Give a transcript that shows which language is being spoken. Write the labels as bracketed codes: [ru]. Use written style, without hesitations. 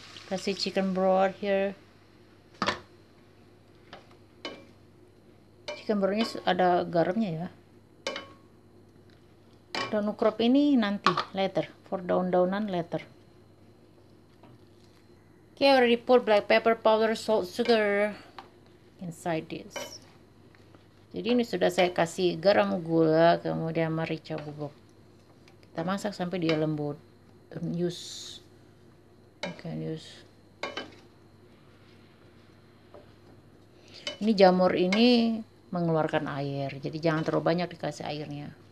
[id] Kasih [en] chicken broth here. [id] Chicken brothnya ada garamnya ya. Daun ukrop ini nanti [en] later, for [id] daun-daunan later. [en] Okay, I already put black pepper powder, salt, sugar inside this. [id] Jadi ini sudah saya kasih garam, gula, kemudian merica bubuk. Kita masak sampai dia lembut. [en] Don't use. You can use. [id] Ini jamur ini mengeluarkan air, jadi jangan terlalu banyak dikasih airnya.